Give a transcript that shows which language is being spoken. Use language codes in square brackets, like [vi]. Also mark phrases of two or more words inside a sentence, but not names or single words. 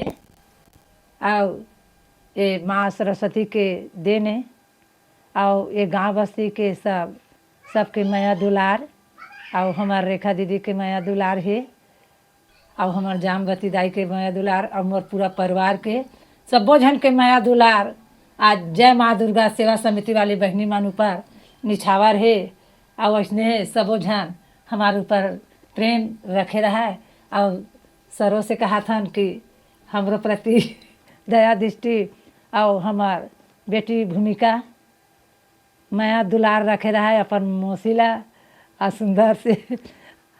[hne] और ये माँ सरस्वती के देने और ये गांव बस्ती के सबके माया दुलार और हमार रेखा दीदी के माया दुलार है और हमार जामवती दाई के माया दुलार और मोर पूरा परिवार के सबो झन के माया दुलार आज जय माँ दुर्गा सेवा समिति वाली बहनी मन ऊपर निछावर है। और वैसने सबो झन हमारे ऊपर प्रेम रखे रहा है और सरों से कहा था कि हमरो प्रति दया दृष्टि और हमार बेटी भूमिका माया दुलार रखे रहा है अपन मोसीला और सुंदर से रहा।